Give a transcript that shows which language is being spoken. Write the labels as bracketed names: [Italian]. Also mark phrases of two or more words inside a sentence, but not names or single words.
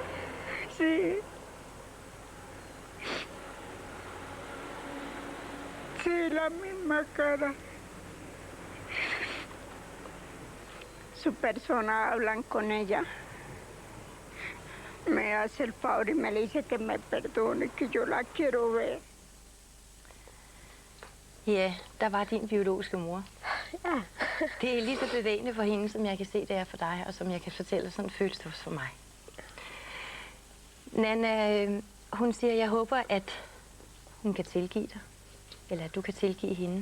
[Spanish] Sí. Sí, la misma cara. Su persona, hablan con ella. Me hace el favor y me le dice que me perdone, que yo la quiero ver. [Danish] Ja, der var din biologiske mor. Ja. Det er lige så bevægende for hende, som jeg kan se, det er for dig, og som jeg kan fortælle, sådan føles det også for mig. Nana, hun siger, jeg håber, at hun kan tilgive dig, eller at du kan tilgive hende.